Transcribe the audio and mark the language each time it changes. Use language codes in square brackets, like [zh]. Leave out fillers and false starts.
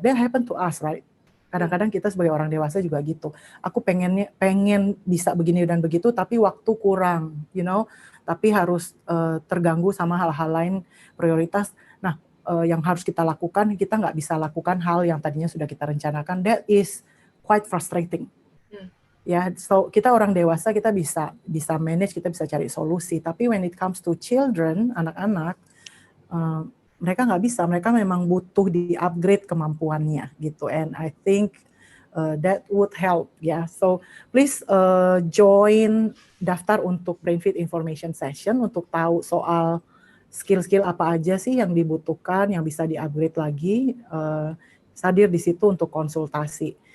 [en] That happen to us, right? [id] Kadang-kadang kita sebagai orang dewasa juga gitu. Aku pengen bisa begini dan begitu, tapi waktu kurang, [en] you know. [id] Tapi harus terganggu sama hal-hal lain prioritas. Nah, yang harus kita lakukan, kita nggak bisa lakukan hal yang tadinya sudah kita rencanakan. [en] That is quite frustrating. [id] Ya, so kita orang dewasa kita bisa manage, kita bisa cari solusi. Tapi [en] when it comes to children, [id] anak-anak, mereka nggak bisa. Mereka memang butuh di-upgrade kemampuannya gitu. [en] And I think that would help. [id] Ya, so please join daftar untuk BrainFit Information Session untuk tahu soal skill-skill apa aja sih yang dibutuhkan, yang bisa di-upgrade lagi, hadir di situ untuk konsultasi.